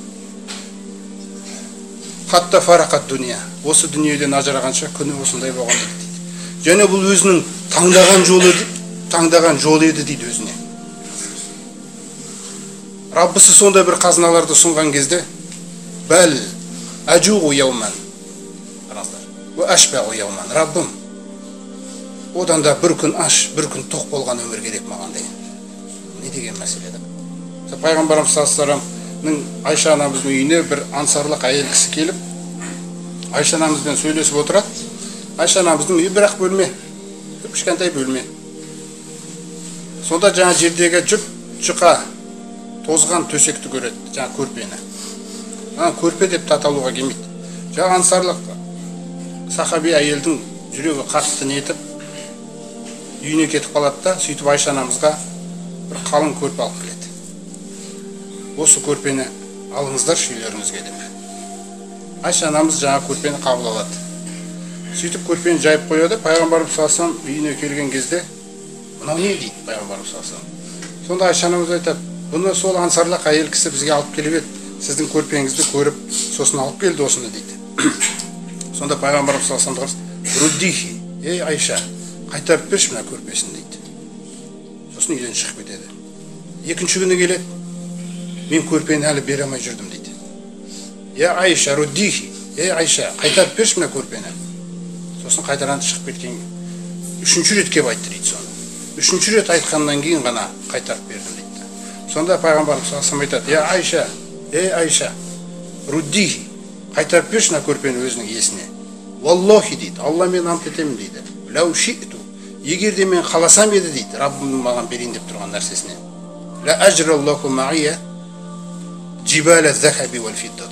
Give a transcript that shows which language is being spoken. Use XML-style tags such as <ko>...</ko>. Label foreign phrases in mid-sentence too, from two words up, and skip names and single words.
<ar>حتى فارقت الدنيا.</ar> <kk>Осы дүниеден ажырағанша күні осындай болған дейді. Және бұл өзінің таңдаған жолы еді дейді өзіне. Раббысы сондай бір қазыналарды сұнған кезде,</kk> <ar>بل أجوع يوما. وأشبع يوما.</ar> <kk>Раббым, одан да бір күн аш, бір күн тоқ болған өмір керек маған деген. Не деген мәселе еді? Пайғамбарымыз</kk> <ar>صلى الله عليه وسلم</ar> <kk>Айша анамыздың үйіне бір ансарлық әйел кісі келіп, Айша анамызбен сөйлесіп отырады. Айша анамыздың үйі бірақ бөлме, кішкентай бөлме. Сонда жаңа жердегі жұқа тозған төсекті көреді, жаңа көрпені. Көрпе деп аталуға келмейді. Жаңа ансарлық сахаби әйелдің жүрегі қатты нетіп, үйіне кетіп қалады да, сөйтіп Айша анамызға бір қалың көрпе алып келеді. Осы көрпені алыңыздар үйлеріңізге деп. Айша анамыз жаңа көрпені қабыл алады. Сөйтіп көрпені жайып қояды. Пайғамбарымыз</kk> <ar>صلى الله عليه وسلم</ar> <kk>үйіне келген кезде, мынау не дейді Пайғамбарымыз</kk> <ar>صلى الله عليه وسلم.</ar> <kk>Сонда Айша анамыз айтады, бұны сол ансарлық әйел кісі бізге алып келіп еді. Сіздің көрпеңізді көріп, сосын алып келді осыны дейді. Сонда Пайғамбарымыз</kk> <ar>صلى الله عليه وسلم,</ar> <kk>руддихи, ей Айша, қайтарып берші мына көрпесін дейді. Сосын үйден шығып кетеді. Екінші күні келеді. Мен көрпені әлі бере алмай жүрдім дейді. Я Айша, руддихи, ей Айша, қайтарып берші мына көрпені. Сосын қайтадан шығып кеткен. 3-ші рет кеп айтты дейді соны. 3-ші рет айтқаннан кейін ғана қайтарып бердім дейді. Сонда Пайғамбарымыз</kk> <ar>صلى الله عليه وسلم</ar> <kk>айтады, я Айша, ей Айша, руддихи, қайтарып берші мына көрпені өзінің иесіне. Валлахи дейді, Алла мен ант етемін дейді.</kk> <ar>لو شئت,</ar> <kk>егер де мен қаласам еді дейді, Раббым маған берейін деп тұрған нәрсесіне.</kk> <ar>لأجرى الله معي جبال الذهب والفضة.</ar>